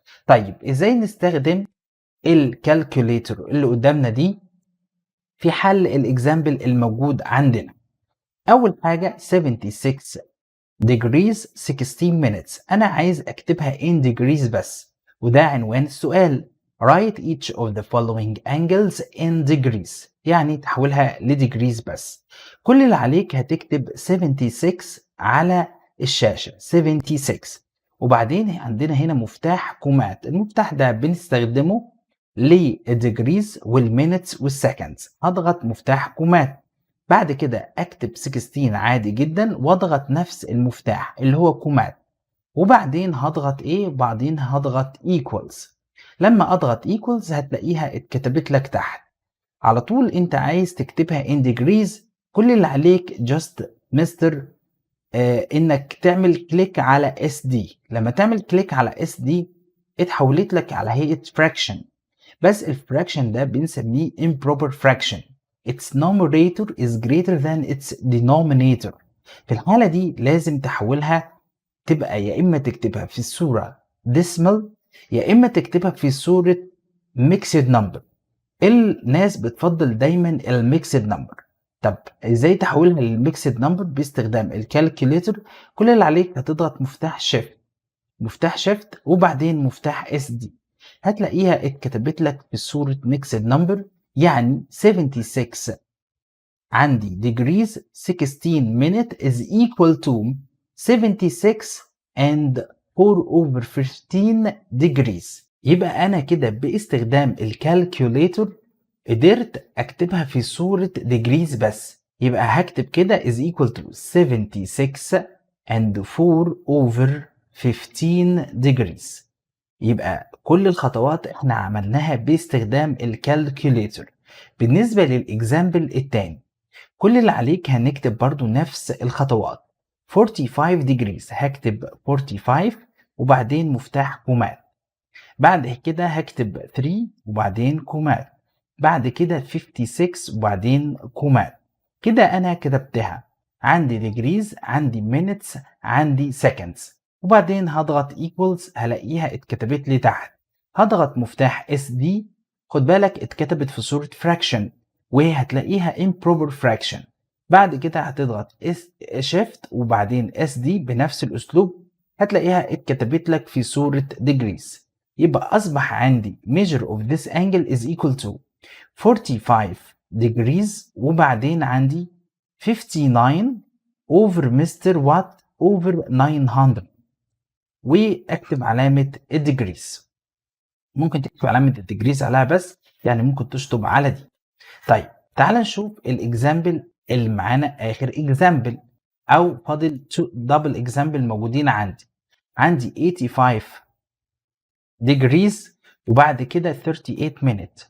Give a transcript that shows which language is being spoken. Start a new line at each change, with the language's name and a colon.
Arabic: طيب ازاي نستخدم الكالكوليتر اللي قدامنا دي في حل الاكزامبل الموجود عندنا؟ اول حاجه 76 degrees 16 minutes، أنا عايز أكتبها in degrees بس، وده عنوان السؤال.
English: write each of the following angles in degrees،
Arabic: يعني تحولها لديجريز بس. كل اللي عليك هتكتب 76 على الشاشة 76، وبعدين عندنا هنا مفتاح كومات. المفتاح ده بنستخدمه للديجريز والمينتس والسكندز. هضغط مفتاح كومات، بعد كده اكتب 16 عادي جدا واضغط نفس المفتاح اللي هو كومات، وبعدين هضغط ايه؟ بعدين هضغط equals. لما اضغط equals هتلاقيها اتكتبت لك تحت. على طول انت عايز تكتبها in degrees، كل اللي عليك
English: just
Arabic: مستر انك تعمل كليك على اس دي. لما تعمل كليك على اس دي اتحولت لك على هيئة fraction، بس الفراكشن ده بنسميه improper fraction.
English: its numerator is greater than its denominator.
Arabic: في الحالة دي لازم تحولها تبقى يا إما تكتبها في الصورة decimal يا إما تكتبها في صورة mixed number. الناس بتفضل دايما الميكسد نمبر. طب ازاي تحولها للميكسد نمبر؟ باستخدام الكالكوليتر. كل اللي عليك هتضغط مفتاح شيفت وبعدين مفتاح اس دي، هتلاقيها اتكتبت لك في صورة ميكسد نمبر. يعني 76 عندي
English: degrees 16 minute is equal to 76 and 4/15 degrees.
Arabic: يبقى انا كده باستخدام الكالكوليتر قدرت اكتبها في صورة degrees بس. يبقى هكتب كده
English: is equal to 76 and 4/15 degrees.
Arabic: يبقى كل الخطوات احنا عملناها باستخدام الكالكوليتر. بالنسبة للإكزامبل التاني كل اللي عليك هنكتب برضو نفس الخطوات. 45 degrees هكتب 45 وبعدين مفتاح كومات، بعد كده هكتب 3 وبعدين كومات، بعد كده 56 وبعدين كومات. كده أنا كتبتها. عندي degrees، عندي minutes، عندي seconds. وبعدين هضغط equals هلاقيها اتكتبت لي تحت. هضغط مفتاح SD، خد بالك اتكتبت في صورة fraction وهتلاقيها improper fraction. بعد كده هتضغط shift وبعدين SD بنفس الاسلوب هتلاقيها اتكتبت لك في صورة degrees.
English: يبقى اصبح عندي measure of this angle is equal to 45 degrees
Arabic: وبعدين عندي
English: 59 over Mr.
Arabic: Watt over 900 واكتب علامة الديجريز. ممكن تكتب علامة الديجريز عليها بس، يعني ممكن تشطب على دي. طيب تعال نشوف الاكزامبل اللي معانا اخر اكزامبل او فاضل دبل اكزامبل موجودين عندي 85 degrees وبعد كده 38 minutes.